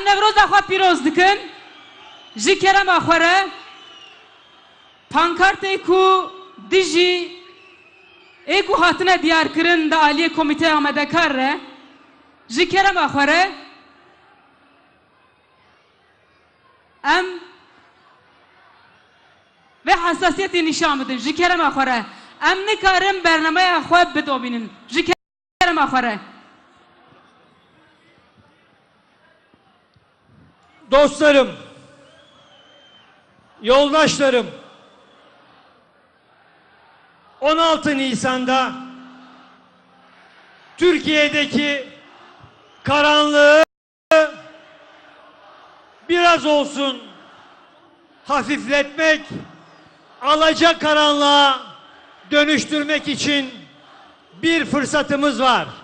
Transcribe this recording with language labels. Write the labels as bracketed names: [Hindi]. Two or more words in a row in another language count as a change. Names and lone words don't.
[Kurdish] Nevroza xwe pîroz dikin ji kerema xwe re pankartê ku dijî ê ku hatine diyarkirin di aliyê komîteya amedekar re ji kerema xwe re em ve hassasiyetê nîşan bidin ji kerema xwe re em nikarin bernameya xwe bidobînin ji kerema xwe re. [Turkish] Dostlarım, yoldaşlarım, 16 Nisan'da Türkiye'deki karanlığı biraz olsun hafifletmek, alacakaranlığa dönüştürmek için bir fırsatımız var.